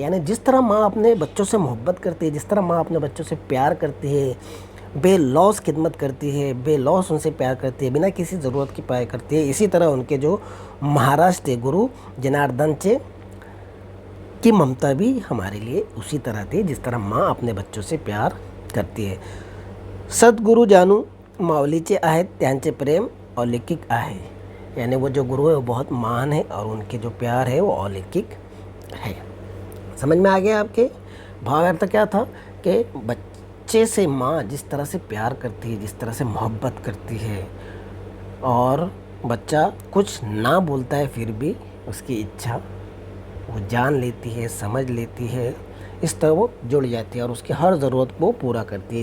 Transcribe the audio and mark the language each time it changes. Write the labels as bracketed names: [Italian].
[Hindi] यानी जिस तरह माँ अपने बच्चों से मोहब्बत करती है, जिस तरह माँ अपने बच्चों से प्यार करती है, बेलौस खिदमत करती है, बेलौस उनसे प्यार करती है, बिना किसी ज़रूरत की प्यार करती है, इसी तरह उनके जो महाराज थे गुरु जनार्दन की ममता भी हमारे लिए उसी तरह थी, जिस तरह माँ अपने बच्चों से प्यार करती है. [Marathi] सद्गुरु जानू माऊलीचे आहेत, त्यांचे प्रेम अलौकिक आहे. [Hindi] यानी वो जो गुरु है वो बहुत महान है और उनके जो प्यार है वो अलौकिक है. समझ में आ गया आपके? भावार्थ क्या था कि बच्चे से माँ जिस तरह से प्यार करती है, जिस तरह से मोहब्बत करती है, और बच्चा कुछ ना बोलता है फिर भी उसकी इच्छा वो जान लेती है, समझ लेती है, इस तरह वो जुड़ जाती है और उसकी हर ज़रूरत को पूरा करती है.